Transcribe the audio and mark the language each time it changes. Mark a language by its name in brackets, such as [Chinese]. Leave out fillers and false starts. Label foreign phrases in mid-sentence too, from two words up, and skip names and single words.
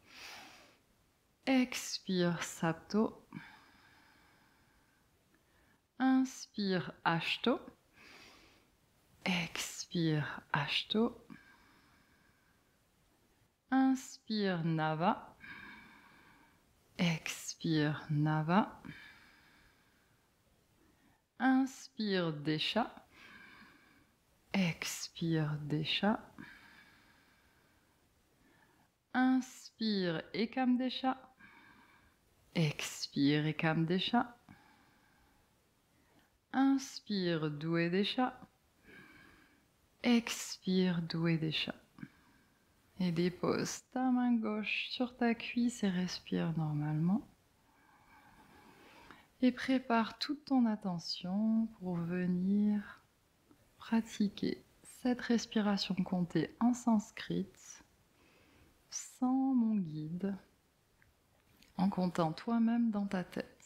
[French] Expire sapto. Inspire ashto. Expire ashto. Inspire nava. Expire nava. Inspire desha. Expire desha. Inspire ekam desha. Expire ekam desha. Inspire doué desha. Expire doué desha. Et dépose ta main gauche sur ta cuisse et respire normalement. Et prépare toute ton attention pour venir pratiquer cette respiration comptée en sanskrit sans mon guide, en comptant toi-même dans ta tête.